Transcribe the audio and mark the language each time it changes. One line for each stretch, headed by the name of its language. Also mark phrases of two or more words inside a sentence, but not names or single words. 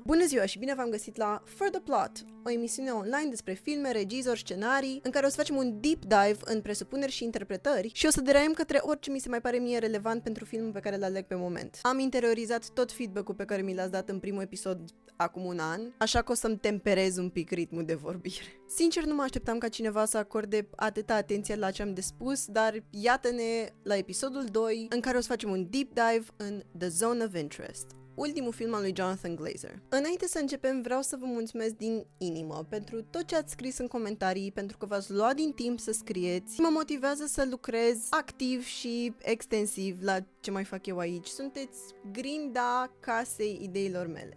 Romanian: Bună ziua și bine v-am găsit la For the Plot, o emisiune online despre filme, regizori, scenarii, în care o să facem un
English: deep dive
Romanian: în presupuneri și interpretări și o să deraiem către orice mi se mai pare mie relevant pentru filmul pe care îl aleg pe moment. Am interiorizat tot feedback-ul pe care mi l-ați dat în primul episod acum un an, așa că o să-mi temperez un pic ritmul de vorbire. Sincer, nu mă așteptam ca cineva să acorde atâta atenție la ce am de spus, dar iată-ne la episodul 2, în care o să facem un
English: deep dive
Romanian: în The Zone of Interest, ultimul film al lui Jonathan Glazer. Înainte să începem, vreau să vă mulțumesc din inimă pentru tot ce ați scris în comentarii, pentru că v-ați luat din timp să scrieți. Mă motivează să lucrez activ și extensiv la ce mai fac eu aici. Sunteți grinda casei ideilor mele.